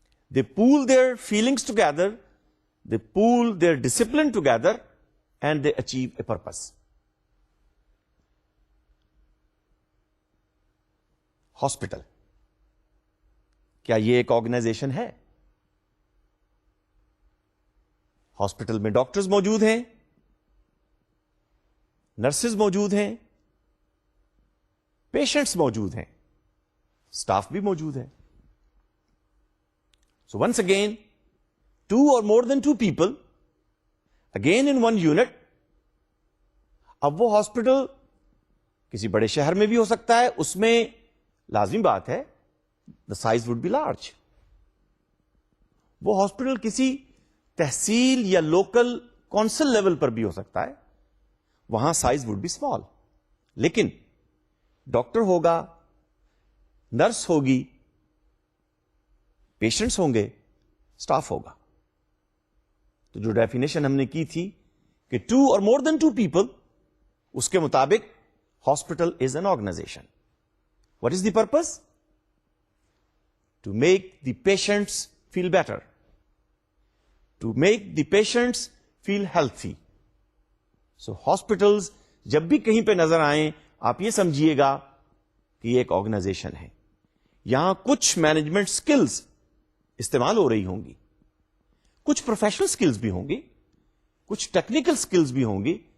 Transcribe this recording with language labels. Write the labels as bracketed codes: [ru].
[en] They pool their feelings together, they pool their discipline together, and they achieve a purpose. [ur] Hospital, کیا یہ ایک organization ہے؟ Hospital میں doctors موجود ہیں، نرسز موجود ہیں، پیشنٹس موجود ہیں، اسٹاف بھی موجود ہے. [en] So once again, 2 or more than 2 people, again in one unit. [ur] اب وہ ہاسپٹل کسی بڑے شہر میں بھی ہو سکتا ہے، اس میں لازمی بات ہے [en] the size would be large. [ur] وہ ہاسپٹل کسی تحصیل یا لوکل کونسل لیول پر بھی ہو سکتا ہے، وہاں سائز [en] would be small. [ur] لیکن ڈاکٹر ہوگا، نرس ہوگی، پیشنٹس ہوں گے، اسٹاف ہوگا. تو جو ڈیفینیشن ہم نے کی تھی کہ [en] 2 or more than 2 people، [ur] اس کے مطابق [en] Hospital is an organisation. What is the purpose? To make the patients feel better, to make the patients feel healthy. [ur] So hospitals جب بھی کہیں پہ نظر آئیں آپ یہ سمجھیے گا کہ یہ ایک آرگنائزیشن ہے. یہاں کچھ مینجمنٹ سکلز استعمال ہو رہی ہوں گی، کچھ پروفیشنل سکلز بھی ہوں گی، کچھ ٹیکنیکل سکلز بھی ہوں گی